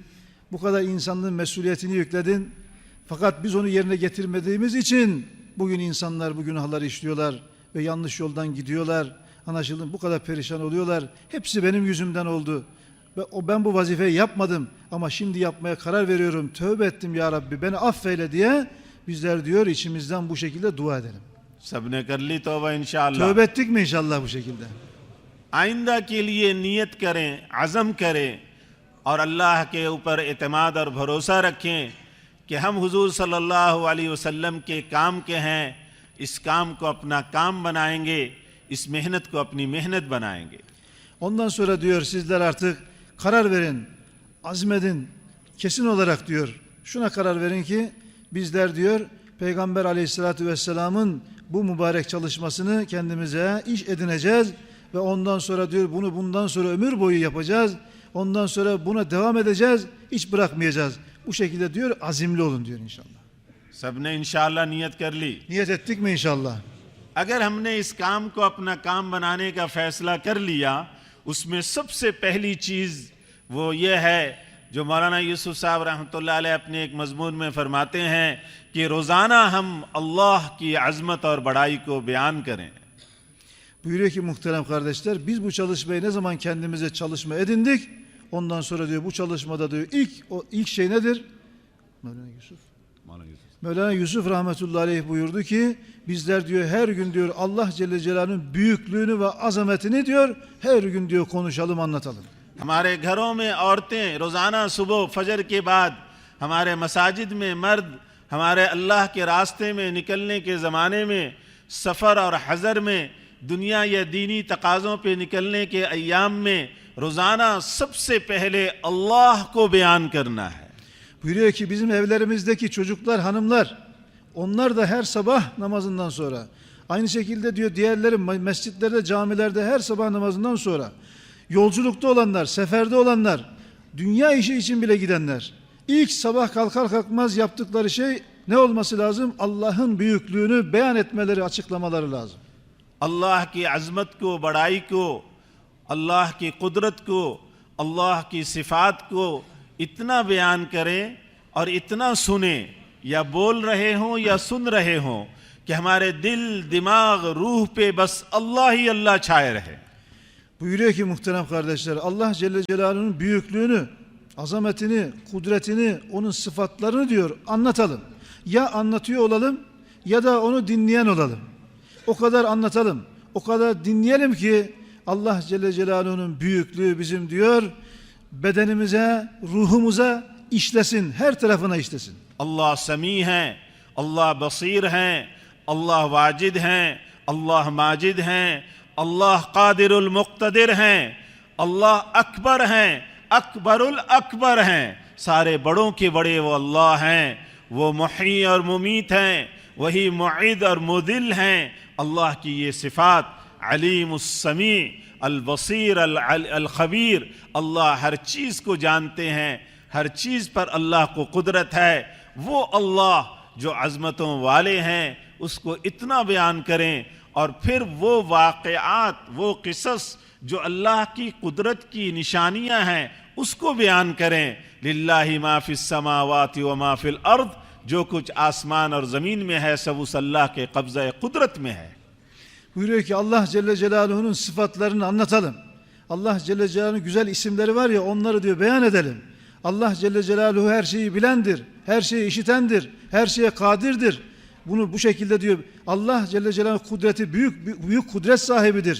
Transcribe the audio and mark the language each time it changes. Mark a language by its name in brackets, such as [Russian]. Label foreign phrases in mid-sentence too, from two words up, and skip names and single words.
[Turkish] Bu kadar insanlığın mesuliyetini yükledin. Fakat biz onu yerine getirmediğimiz için bugün insanlar bu günahları işliyorlar ve yanlış yoldan gidiyorlar. Anlaşıldı, bu kadar perişan oluyorlar. Hepsi benim yüzümden oldu. Ve ben bu vazifeyi yapmadım ama şimdi yapmaya karar veriyorum. Tövbe ettim ya Rabbi, beni affeyle diye bizler diyor içimizden bu şekilde dua edelim. [Hindi] सबने कर ली तौबा इंशाअल्लाह। [Turkish] Tövbe ettik mi inşallah bu şekilde? [Hindi] आइंदा के लिए नियत करें, अज़म करें और अल्लाह के ऊपर एतमाद और भरोसा रखें कि हम हुजूर [Arabic] صلى الله عليه وسلم [Hindi] के काम के हैं। इस काम को अपना काम बनाएंगे, इस मेहनत को अपनी मेहनत बनाएंगे। [Turkish] Ondan sonra diyor sizler artık karar verin, azmedin, kesin olarak diyor. Şuna karar verin ki bizler diyor Peygamber Aleyhisselatü Vesselam'ın bu mübarek çalışmasını kendimize iş edineceğiz ve ondan sonra diyor bunu bundan sonra ömür boyu yapacağız. Ondan sonra buna devam edeceğiz, hiç bırakmayacağız. Bu şekilde diyor azimli olun diyor inşallah. [Hindi] सबने इंशाअल्लाह नियत कर ली। [Turkish] Niyet ettik mi inşallah? [Hindi] अगर हमने इस काम को अपना काम बनाने का फैसला कर लिया, उसमें सबसे पहली चीज वो ये है जो मौलाना यूसुफ साहब [Arabic] رحمة الله عليه [Hindi] अपने एक मजमून में फरमाते हैं कि रोजाना हम अल्लाह की अजमत और बड़ाई को बयान करें। [Turkish] Buyuruyor ki muhterem kardeşler, biz bu çalışmayı ne zaman kendimize çalışma edindik, ondan sonra diyor bu çalışmada diyor ilk şey nedir? Mevlana Yusuf rahmetullahi aleyh buyurdu ki bizler diyor her gün diyor Allah Celle Celaluhu'nun büyüklüğünü ve azametini diyor her gün diyor konuşalım, anlatalım. [Hindi] हमारे घरों में औरतें रोजाना सुबह फजर के बाद, हमारे मसाजिद में मर्द हमारे अल्लाह के रास्ते में निकलने के ज़माने में, सफ़र और हज़र में, दुनिया या दीनी तकाज़ों पे निकलने के अय्याम में रोज़ाना सबसे पहले अल्लाह को बयान करना है। [Turkish] Buyuruyor ki bizim evlerimizdeki çocuklar, hanımlar, onlar da her sabah namazından sonra, aynı şekilde diyor diğerleri mescitlerde, camilerde her sabah namazından sonra, yolculukta olanlar, seferde olanlar, dünya işi için bile gidenler, ilk sabah kalkar kalkmaz yaptıkları şey ne olması lazım? Allah'ın büyüklüğünü beyan etmeleri, açıklamaları lazım. [Hindi] अल्लाह की अज़मत को, बड़ाई को, अल्लाह की कुदरत को, अल्लाह की सिफ़ात को इतना बयान करें और इतना सुने, या बोल रहे हों या सुन रहे हों, कि हमारे दिल, दिमाग, रूह पे बस अल्लाह ही अल्लाह छाए रहे। [Turkish] Buyuruyor ki muhterem kardeşler, Allah Celle Celaluhu'nun büyüklüğünü, azametini, kudretini, onun sıfatlarını diyor anlatalım. Ya anlatıyor olalım ya da onu dinleyen olalım. O kadar anlatalım, o kadar dinleyelim ki Allah Celle Celaluhu'nun büyüklüğü bizim diyor bedenimize, ruhumuza işlesin, her tarafına işlesin. [Hindi] अल्लाह समी हैं, अल्लाह बसीर हैं, अल्लाह वाजिद हैं, अल्लाह माजिद हैं, अल्लाह कादिरुल मुक्तदिर हैं, अल्लाह अकबर हैं, अकबरुल अकबर हैं। सारे बड़ों के बड़े वो अल्लाह हैं। वो मुही और मुमीत हैं, वही मुईद और मुदिल हैं। अल्लाह की ये सिफ़ात, [Arabic] عليم السميع البصير الخبير, [Hindi] अल्लाह हर चीज़ को जानते हैं, हर चीज़ पर अल्लाह को कुदरत है। वो अल्लाह जो अज़मतों वाले हैं उसको इतना बयान करें, और फिर वो वाक़यात, वो क़िसस जो अल्लाह की कुदरत की निशानियां हैं उसको बयान करें। [Arabic] لله ما في السماوات وما في الأرض, [Hindi] जो कुछ आसमान और ज़मीन में है सब उस अल्लाह के कब्ज़े कुदरत में है। [Turkish] Buyuruyor ki Allah Celle Celaluhu'nun sıfatlarını anlatalım. Allah Celle Celaluhu'nun güzel isimleri var ya, onları diyor beyan edelim. Allah Celle Celaluhu her şeyi bilendir, her şeyi işitendir, her şeye kadirdir. Bunu bu şekilde diyor Allah Celle Celaluhu kudreti büyük kudret sahibidir.